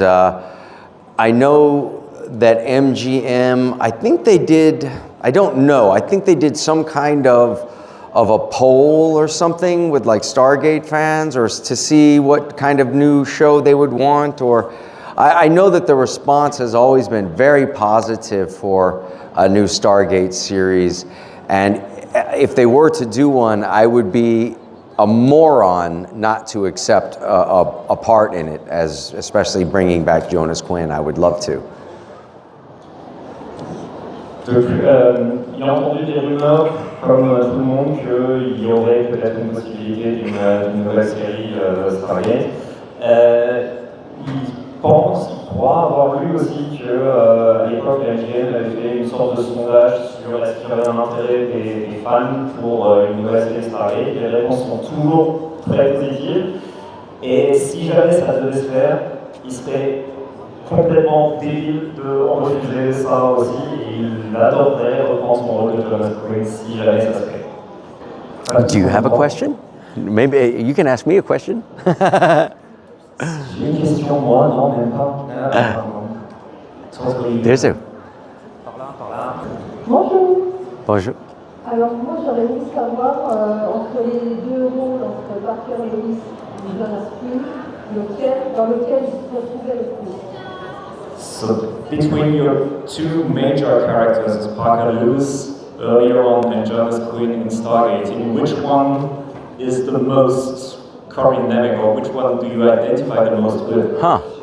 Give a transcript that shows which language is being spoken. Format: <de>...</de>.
<en>I know that MGM, I think they did, I don't know, I think they did some kind of a poll or something with like Stargate fans, or to see what kind of new show they would want, or I know that the response has always been very positive for a new Stargate series, and if they were to do one, I would be a moron not to accept a part in it, as especially bringing back Jonas Quinn. I would love to.</en> <fr>Donc, il a entendu des rumeurs, comme tout le monde, qu'il y aurait peut-être une possibilité d'une nouvelle série Stargate. Il croit avoir lu aussi qu'à l'époque, la MGM avait fait une sorte de sondage sur est-ce qu'il y avait un intérêt des fans pour une nouvelle série Stargate. Les réponses sont toujours très positives. Et si jamais ça devait se faire, il serait complètement débile de refuser ça aussi. Et il adorerait reprendre son rôle de Jonas Quinn si jamais ça se fait.</fr> <en>Do you have a question? Maybe you can ask me a question.</en> <fr>J'ai une question, moi, non, même pas.</fr> <en>There's a.</en> <fr>Bonjour. Bonjour. Alors moi j'aurais voulu savoir entre les deux rôles, entre Parker Lewis et Jonas Quinn, dans lequel il se retrouvait le plus.</fr> <en>So between your two major characters, Parker Lewis earlier on and Jonas Quinn in Stargate, in which one is the most Corin Nemec, or which one do you identify the most with? Huh.</en>